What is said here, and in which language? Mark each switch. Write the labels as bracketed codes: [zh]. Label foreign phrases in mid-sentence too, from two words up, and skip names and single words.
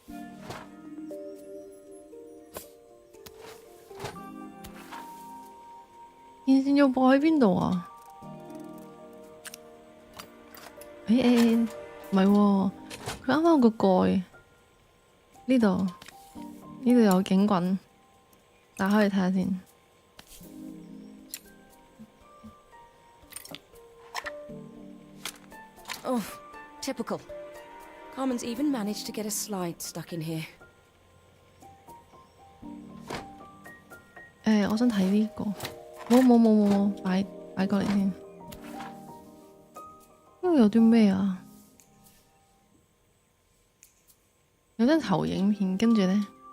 [yue] 電線要播喺邊度啊？唔係喎，佢啱啱有個蓋，呢度有警棍，打開嚟睇下先。 [en] Oh, typical. Carmen's even managed to get a slide stuck in here. [yue] 我想睇呢個，冇，擺過嚟先。呢度有啲咩啊？有張投影片，跟住呢，